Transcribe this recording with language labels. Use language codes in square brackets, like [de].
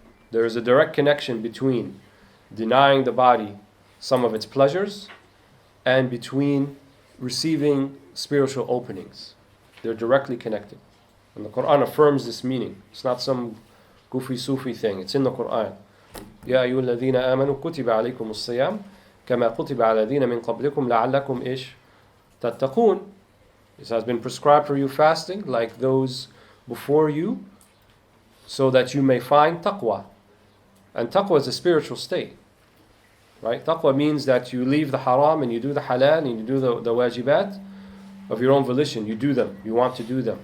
[en] There is a direct connection between denying the body some of its pleasures and between receiving spiritual openings. They're directly connected. And the Quran affirms this meaning. It's not some goofy Sufi thing. It's in the Quran. يا أيها الذين آمنوا كتب عليكم الصيام [ar] كما كتب على الذين من قبلكم لعلكم إيش تتقون. [en] It has been prescribed for you fasting like those before you, so that you may find taqwa. And taqwa is a spiritual state, right? Taqwa means that you leave the haram and you do the halal and you do the wajibat of your own volition. You do them. You want to do them.